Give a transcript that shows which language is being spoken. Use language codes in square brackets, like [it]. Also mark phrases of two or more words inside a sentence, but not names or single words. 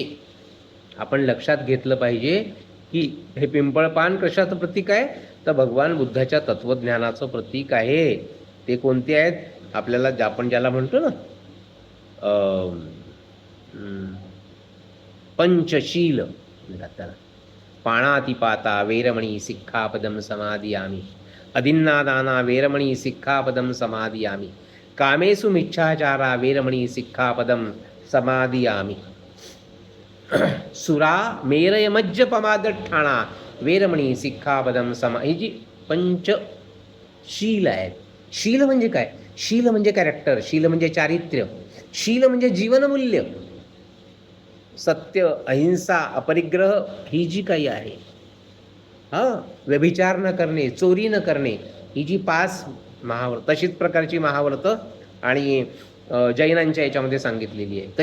[mr] आपण लक्षात घेतलं पाहिजे की हे पिंपळ पान कशाचं प्रतीक आहे? तर भगवान बुद्धाच्या तत्वज्ञानाचं प्रतीक आहे. ते कोणते आहेत? आपल्याला आपण ज्याला म्हणतो ना पंचशील, त्याला [pi] पाणातिपाता वेरमणी सिक्खापदम समादियामी, अदिन्नादाना वेरमणी सिक्खापदम समादियामी, कामेषु मिच्छाचारा वेरमणी सिक्खापदम समादियामी, सुरा मेरय मज्जपमादठाणा वेरमणी सिक्खापदम समा. [mr] ही जी पंचशील आहेत. शील म्हणजे काय? शील म्हणजे कॅरेक्टर, शील म्हणजे चारित्र्य, शील म्हणजे जीवनमूल्य. सत्य, अहिंसा, अपरिग्रह ही जी काही आहे, व्यभिचार न करणे, चोरी न करणे, ही जी 5 महाव्रत, तशीच प्रकारची महाव्रत आणि जैनांच्या याच्यामध्ये सांगितलेली आहे.